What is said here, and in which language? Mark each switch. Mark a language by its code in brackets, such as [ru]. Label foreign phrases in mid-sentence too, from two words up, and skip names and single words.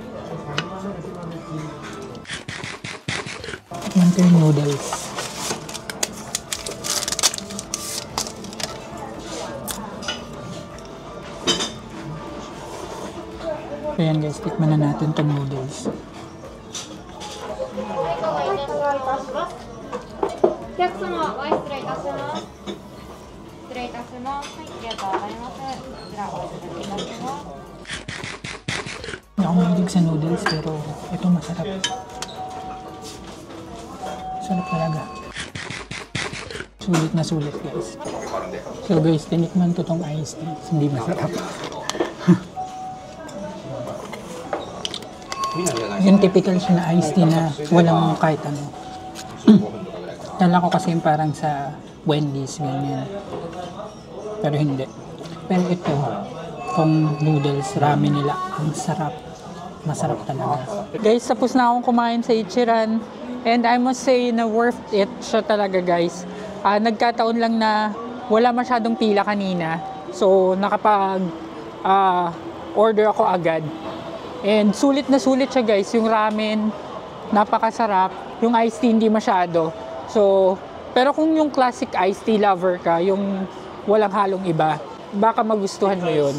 [tl] Yan ito yung noodles. Ayan guys, tikman na natin tong noodles. [ja] お客様、ご失礼いたします。失礼いたします。はい、ありがとうございます。こちらお預かりいたします。 [tl] Hindi ako mahilig sa noodles pero ito masarap. Sarap talaga. Sulit na sulit guys. So guys, tinikman ko tong [en] iced tea. [tl] Hindi masarap. Yung typical siya na [en] iced tea [tl] na walang kahit ano. Kala ko kasi yung parang sa Wendy's, ganyan. Pero hindi. Pero ito, kung noodles, ramen nila, ang sarap. Masarap talaga. Guys, tapos na akong kumain sa Ichiran. [en] And I must say [tl] na [en] worth it [tl] siya talaga guys. Nagkataon lang na wala masyadong pila kanina. So, nakapag order ako agad. And sulit na sulit siya guys. Yung ramen, napakasarap. Yung [en] iced tea, [tl] hindi masyado. So, pero kung yung [en] classic iced tea lover [tl] ka, yung walang halong iba, baka magustuhan mo yun.